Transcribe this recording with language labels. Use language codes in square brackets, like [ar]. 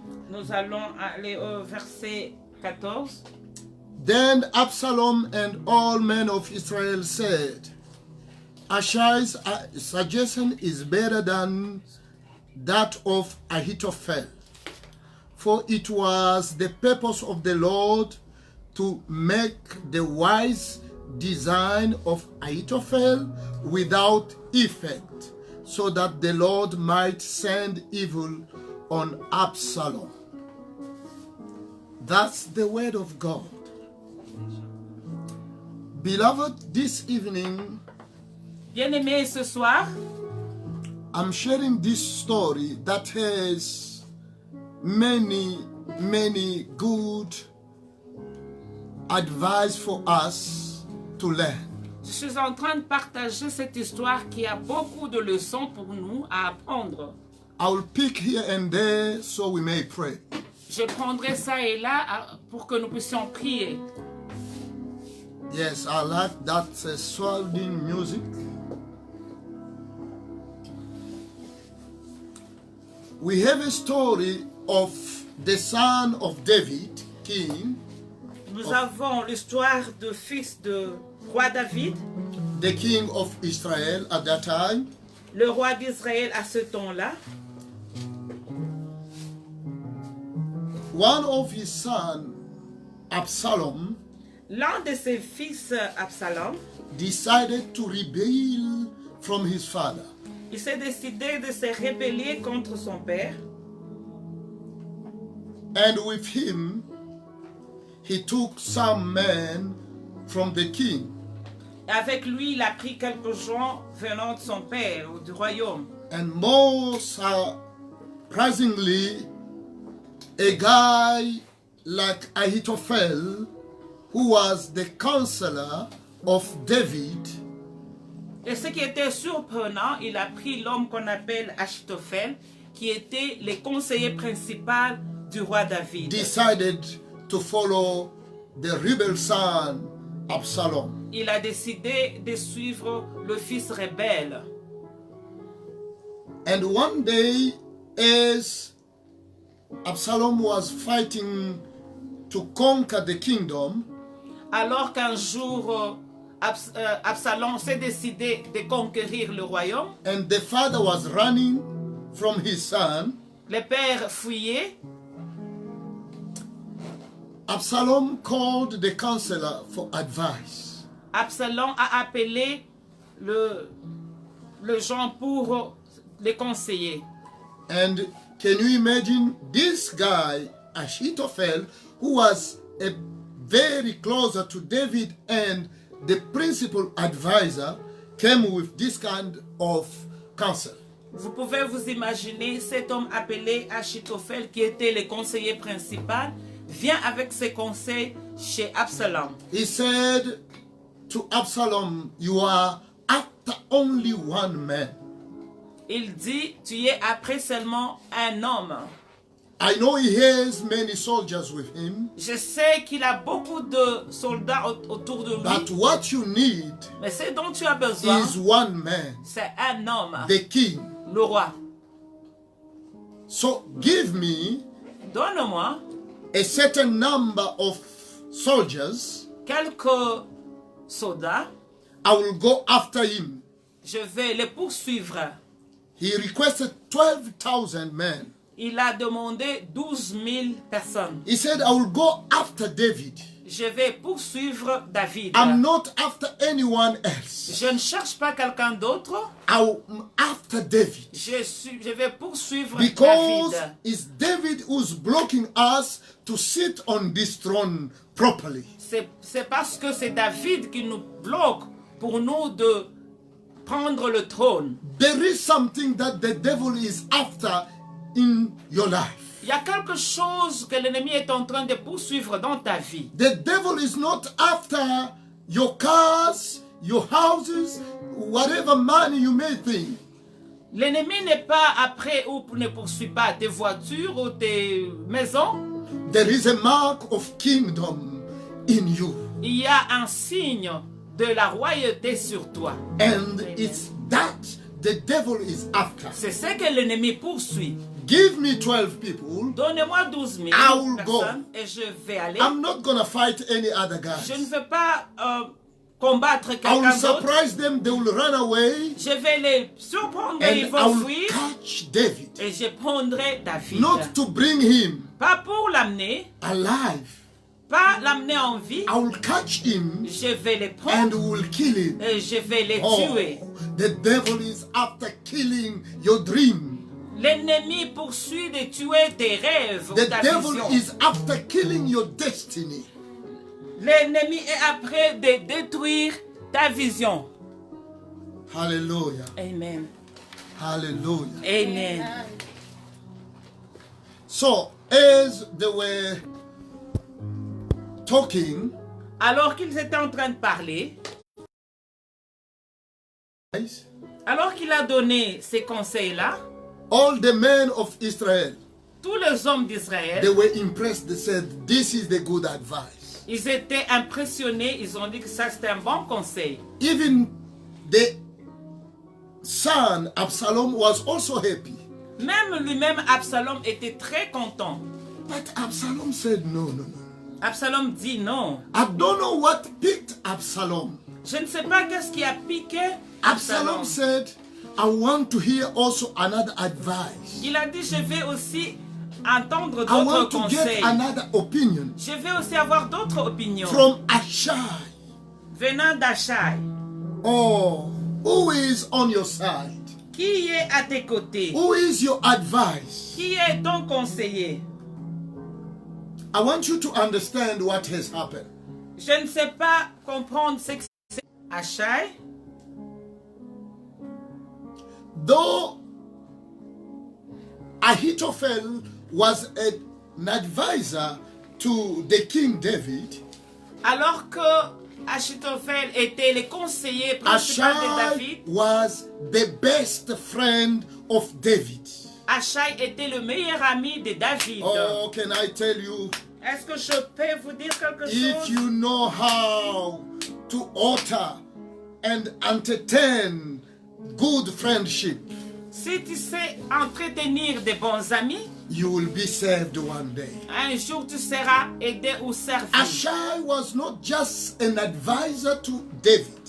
[fr] Nous allons aller au verset 14. [en] Then Absalom and all men of Israel said, "Ashai's suggestion is better than that of Ahithophel, for it was the purpose of the Lord to make the wise design of Ahithophel without effect, so that the Lord might send evil on Absalom." That's the word of God. Beloved, this evening, [fr] Bien-aimés, ce soir, [en] I'm sharing this story that has many good advice for us to learn. [fr] je suis en train de partager cette histoire qui a beaucoup de leçons pour nous à apprendre. [en] I will pick here and there so we may pray. [fr] Je prendrai ça et là pour que nous puissions prier. [en] Yes, I like that swelling music. We have a story of the son of David, king, [fr] Nous avons l'histoire du fils de roi David, [en] the king of Israel at that time. [fr] le roi d'Israël à ce temps-là. [en] One of his sons, Absalom, [fr] L'un de ses fils, Absalom, [en] decided to rebel from his father. [fr] il s'est décidé de se rébeller contre son père. [en] And with him, he took some men from the king. [fr] Avec lui, il a pris quelques gens venant de son père ou du royaume. [en] And more surprisingly, a guy like Ahithophel, who was the counselor of David, [fr] Et ce qui était surprenant, il a pris l'homme qu'on appelle Achitophel, qui était le conseiller principal du roi David. [en] decided to follow the rebel son Absalom. [fr] Il a décidé de suivre le fils rebelle. [en] And one day, as Absalom was fighting to conquer the kingdom, [fr] Alors qu'un jour, Absalom s'est décidé de conquérir le royaume, [en] and the father was running from his son, [fr] le père fuyait. [en] Absalom called the counselor for advice. [fr] Absalom a appelé le gens pour les conseiller. [en] And can you imagine this guy, Ahithophel, who was a very closer to David and the principal advisor, came with this kind of counsel. [fr] Vous pouvez vous imaginer cet homme appelé Achitophel, qui était le conseiller principal, vient avec ses conseils chez Absalom. [en] He said to Absalom, you are after only one man. [fr] Il dit, tu es après seulement un homme. [en] I know he has many soldiers with him, [fr] Je sais qu'il a beaucoup de soldats autour de [en] but [fr] lui, [en] what you need [fr] mais ce dont tu as besoin, [en] is one man, [fr] c'est un homme, [en] the king. [fr] le roi. [en] So give me [fr] Donne-moi [en] a certain number of soldiers, [fr] quelques soldats, [en] I will go after him. [fr] je vais les poursuivre. [en] He requested 12,000 men. [fr] Il a demandé 12 000 personnes. [en] He said, I will go after David. [fr] Je vais poursuivre David. [en] I'm not after anyone else. [fr] Je ne cherche pas quelqu'un d'autre. [en] I'm after David. [fr] Je vais poursuivre [en] Because [fr] David. [en] it's David who's blocking us to sit on this throne properly. [fr] C'est parce que c'est David qui nous bloque pour nous de prendre le trône. [en] There is something that the devil is after in your life. [fr] Il y a quelque chose que l'ennemi est en train de poursuivre dans ta vie. [en] The devil is not after your cars, your houses, whatever money you may think. [fr] L'ennemi n'est pas après ou ne poursuit pas tes voitures ou tes maisons. [en] There is a mark of kingdom in you. [fr] Il y a un signe de la royauté sur toi. [en] And it's that the devil is after. [fr] C'est ce que l'ennemi poursuit. [en] Give me 12 people. [fr] Donnez-moi 12 000 [en] I will [fr] personnes et je vais aller. [en] I'm not going to fight any other [fr] Je ne [en] guys. [fr] vais pas combattre [en] I will [fr] quelqu'un d'autre. [en] surprise them. They will run away. [fr] Je vais les surprendre et ils [en] And I [fr] vont [en] will [fr] fuir. [en] catch David. [fr] Et je prendrai David. [en] Not to bring him [fr] Pas pour l'amener, [en] alive. [fr] pas l'amener en vie. [en] I will catch him [fr] Je vais les [en] and [fr] prendre [en] will kill him. [fr] et je vais les [en] Oh, [fr] tuer. [en] the devil is after killing your dream. [fr] L'ennemi poursuit de tuer tes rêves ou [en] The [fr] ta [en] devil [fr] vision. [en] is after killing your destiny. [fr] L'ennemi est après de détruire ta vision. Hallelujah. Amen. Hallelujah. Amen. [en] So, as they were talking, [fr] Alors qu'ils étaient en train de parler, alors qu'il a donné ces conseils-là, [en] all the men of Israel, [fr] tous les hommes [en] they [fr] d'Israël, [en] were impressed. They said, this is the good advice. [fr] ils étaient impressionnés, ils ont dit que ça c'était un bon conseil. [en] Even the son, Absalom, was also happy. [fr] Même lui-même, Absalom était très content. [en] But Absalom said, no, no, no. [fr] Absalom dit non. [en] I don't know what picked Absalom. [fr] Je ne sais pas qu'est-ce qui a piqué Absalom. [en] Absalom said, I want to hear also another advice. [fr] Il a dit, je vais aussi entendre [en] I want [fr] d'autres [en] to get [fr] conseils. [en] another opinion [fr] Je vais aussi avoir d'autres opinions. [en] from Ashai. [fr] Venant d'Achai. [en] Oh, who is on your side? [fr] Qui est à tes côtés? [en] Who is your advice? [fr] Qui est ton conseiller? [en] I want you to understand what has happened. [fr] Je ne sais pas comprendre ce que c'est. Achai, [en] Though Ahithophel was an advisor to the King David, [fr] alors que Achitophel était le conseiller principal de [en] Ashai [fr] David, [en] was the best friend of David. [fr] Achai était le meilleur ami de David. [en] Oh, can I tell you, [fr] Est-ce que je peux vous dire quelque [en] if [fr] chose? [en] you know how to alter and entertain good friendship, [fr] Si tu sais entretenir de bons amis, [en] you will be saved one day. [fr] un jour tu seras aidé ou servi. [en] Ashai was not just an advisor to David,